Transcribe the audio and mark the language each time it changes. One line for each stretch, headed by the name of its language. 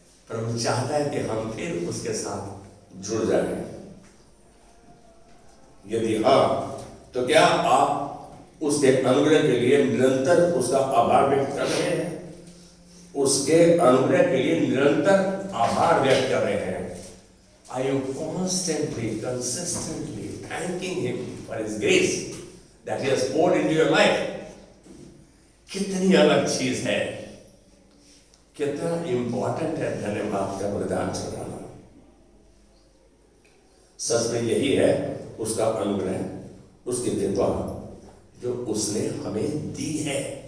Hindi: प्रभु चाहता है कि हम फिर उसके साथ जुड़ जाएं। यदि हाँ, तो क्या आप उसके अनुग्रह के लिए निरंतर उसका आभार व्यक्त कर रहे हैं? उसके अनुग्रह के लिए निरंतर आभार व्यक्त कर रहे हैं?
English: Are you constantly, consistently thanking Him for His grace that He has poured into your life?
Hindi: कितनी अलग चीज है, कितना इंपॉर्टेंट है धन्यवाद का बलिदान चढ़ाना। सच में यही है उसका अनुग्रह, उसकी कृपा जो उसने हमें दी है।